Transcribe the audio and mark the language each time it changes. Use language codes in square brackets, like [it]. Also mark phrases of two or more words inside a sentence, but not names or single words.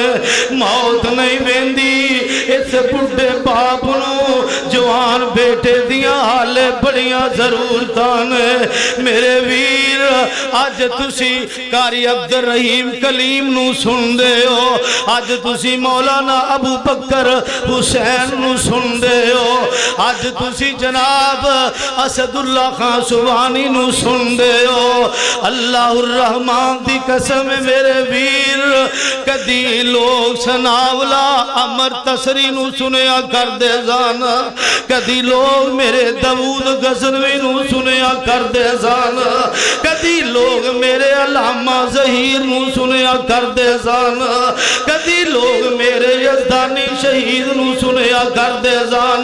[pa] موت نہیں ویندی اس بڈھے باپ نوں جوان بیٹے دیاں حالے بڑیاں ضرورتاں نے. میرے ویر اج تسی قاری عبدالرحیم کلیم نوں سندے ہو، اج تسی مولانا ابوبکر حسین نوں سندے ہو، اج تسی جناب اسداللہ خان سبحانی نوں سندے ہو. اللہ الرحمن دی قسم میرے ویر کدی لوگ سناولا امر تسری نوں سنیا کردے سن، کدی لوگ میرے داؤد غزنوی نوں سنیا کردے سن، کدی لوگ میرے علامہ ظہیر نوں سنیا کردے سن، کدی لوگ میرے یزدانی شہید نوں سنیا کردے سن.